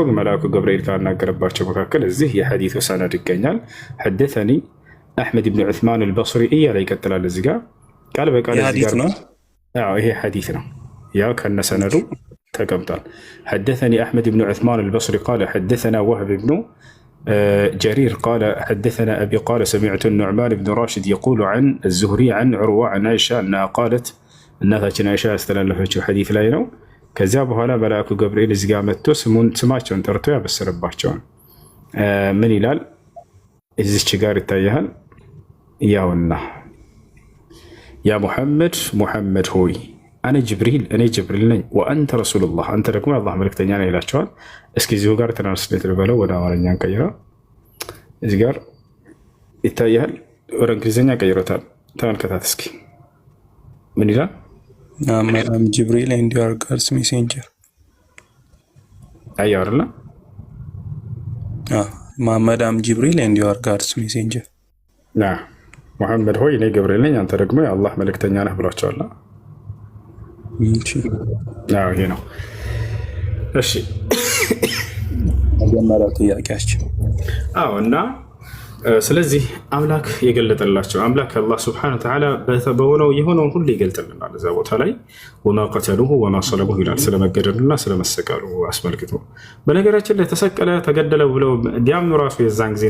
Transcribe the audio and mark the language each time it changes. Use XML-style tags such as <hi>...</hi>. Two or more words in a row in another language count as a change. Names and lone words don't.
<am>መልአኩ ገብርኤል ካናገረባቸው መካከል እዚህ የሐዲሱ ሰነድ ይገኛል።</am> <ar>حدثني أحمد بن عثمان البصري</ar> <am>እያለ ይቀጥላል። እዚህ ጋር ቃል በቃል ይሄ ሐዲስ ነው። ያው ከነ ሰነዱ ተቀምጧል።</am> <ar>حدثني أحمد بن عثمان البصري قال حدثنا وهب بن جرير قال حدثنا أبي قال سمعت النعمان بن راشد يقول عن الزهري عن عروة عن عائشة أنها قالت</ar> <am>እናታችን አይሻ ያስተላለፈችው ሐዲስ ላይ ነው። ከዚያ በኋላ መልአኩ ገብርኤል እዚህ ጋር መጥቶ ስማቸውን ጠርቶ ያበሰረባቸዋል። ምን ይላል? እዚች ጋር ይታያል። ያውና ያ ሙሐመድ ሆይ እኔ ጅብሪል ነኝ፣</am> <ar>وأنت رسول الله</ar> <am>አንተ ደግሞ የአላህ መልእክተኛ ነህ ይላቸዋል። እስኪ እዚሁ ጋር ትራንስሌት ልበለው ወደ አማርኛ እንቀይረው። እዚህ ጋር ይታያል። ወደ እንግሊዝኛ ቀይሮታል። ተመልከታት እስኪ ምን ይላል?</am> <en>I'm Jibril and you are God's messenger.</en> <am>አየው አይደል?</am> <en>መሐመድ I'm Jibril and you are God's messenger.</en> <am>ሙሐመድ ሆይ እኔ ገብርኤል ነኝ አንተ ደግሞ የአላህ መልእክተኛ ነህ ብሏቸዋል። ይሄ ነው። እሺ መጀመሪያው ጥያቄያችን እና ስለዚህ አምላክ የገለጠላቸው አምላክ አላህ ሱብሓነሁ ወተዓላ በሆነው የሆነውን ሁሉ ይገልጥልናል። እዛ ቦታ ላይ</am> <ar>وما قتلوه وما صلبوه</ar> <am>ይላል፣ ስለመገደሉና ስለመሰቀሉ አስመልክቶ። በነገራችን ላይ ተሰቀለ ተገደለ ብለው ቢያምኑ ራሱ የዛን ጊዜ</am>